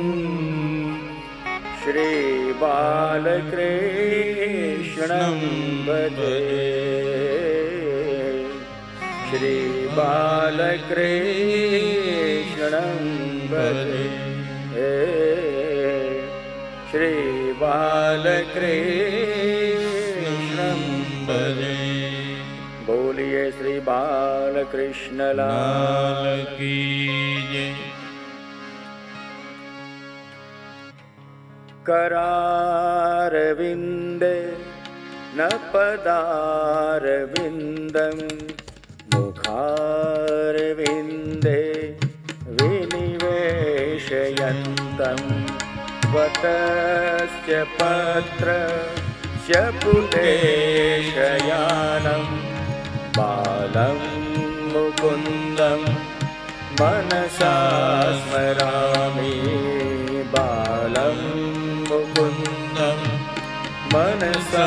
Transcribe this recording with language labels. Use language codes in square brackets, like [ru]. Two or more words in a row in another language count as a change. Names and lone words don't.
[sa] श्रीबालकृष्णं भजे श्रीबालकृष्णं भजे श्रीबालकृष्णं भजे। [hi] बोलिए श्री बालकृष्ण लाल की जय। [sa] करारविन्दे न पदारविन्दं मुखारविन्दे विनिवेशयन्तं वटस्य पत्रस्य पुटेशयानं बालं मुकुन्दं मनसा स्मरामि बालं मुकुन्दं मनसा